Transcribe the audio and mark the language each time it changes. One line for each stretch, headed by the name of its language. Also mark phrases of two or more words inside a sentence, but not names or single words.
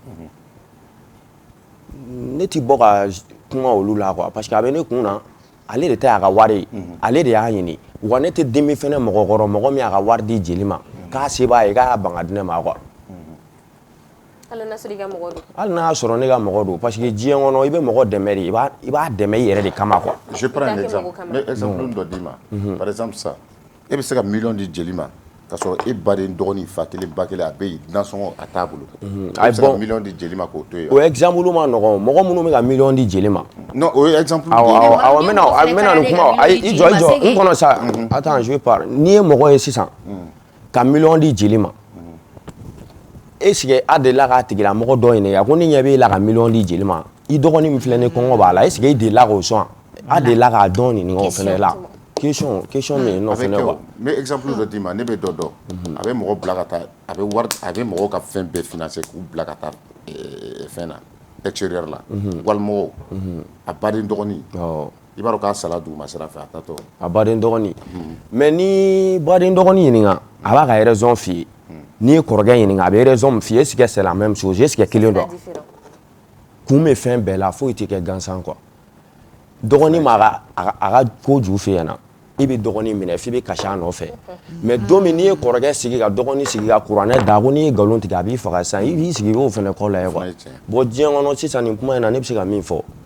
Bambara: ne ti bɔ ka kuma olu la
French: quoi parce que
Bambara: a bɛ ne kun na ale de tɛ a ka wari ye ale de y'a ɲini wa ne tɛ dimi fɛnɛ mɔgɔ kɔrɔ mɔgɔ min y'a ka wari di jeli ma k'a se b'a ye k'a y'a ban ka di ne ma quoi hali n'a sɔrɔ i ka mɔgɔ don hali n'a y'a sɔrɔ ne ka mɔgɔ don
French: parce que
Bambara: diɲɛ kɔnɔ i bɛ mɔgɔ dɛmɛ de i b'a dɛmɛ i yɛrɛ de kama quoi.
French: Je prends un exemple. Mais exemple
Bambara: dɔ d'i ma.
French: Par exemple ça
Bambara: e bɛ se ka miliyɔn di jeli ma k'a sɔrɔ e baden dɔgɔnin fa kelen ba kelen a bɛ yen nansɔngɔ a t'a bolo. E bɛ se ka miliyɔn di jeli ma k'o to yen. O exemple ma nɔgɔn mɔgɔ minnu bɛ ka miliyɔn di jeli ma. Non o ye exemple de ye. awɔ n bɛna nin kuma ayi i jɔ n kɔnɔ sa
French: attends je vais parler
Bambara: n'i ye mɔgɔ ye sisan ka miliyɔn di jeli ma
French: est ce que
Bambara: a delila k'a tigilamɔgɔ dɔ ɲininka ko ni ɲɛ b'e la ka miliyɔn di jeli ma i dɔgɔnin min filɛ ni kɔngɔ b'a la
French: est ce que
Bambara: i delila k'o sɔn a delila k'a dɔn ɲininka o fɛnɛ la question min nɔ fɛnɛ quoi.
French: Mais exemple
Bambara: dɔ d'i ma ne bɛ dɔ dɔn a bɛ mɔgɔ bila ka taa a bɛ mɔgɔw ka fɛn bɛɛ financer k'u bila ka taa fɛn na extérieur la walimɔgɔw a baden dɔgɔnin i b'a dɔn k'a sala duguma sira fɛ a tatɔ a baden dɔgɔnin mais ni baden dɔgɔnin ɲininka a b'a ka raison f'i ye n'i ye kɔrɔkɛ ɲininka a bɛ raison min f'i ye
French: est ce que c'est la même chose est ce que
Bambara: kelen don kun bɛ fɛn bɛɛ la foyi tɛ kɛ gansan quoi dɔgɔnin ma a ka ko ju f'i ɲɛna i bɛ dɔgɔnin minɛ f'i bɛ kasi a nɔfɛ mais don min n'i ye kɔrɔkɛ sigi ka dɔgɔnin sigi ka kuranɛ da ko n'i ye nkalon tigɛ a b'i faga sisan i b'i sigi i b'o fɛnɛ kɔ lajɛ quoi bon diɲɛ kɔnɔ sisan nin kuma in na ne bɛ se ka min fɔ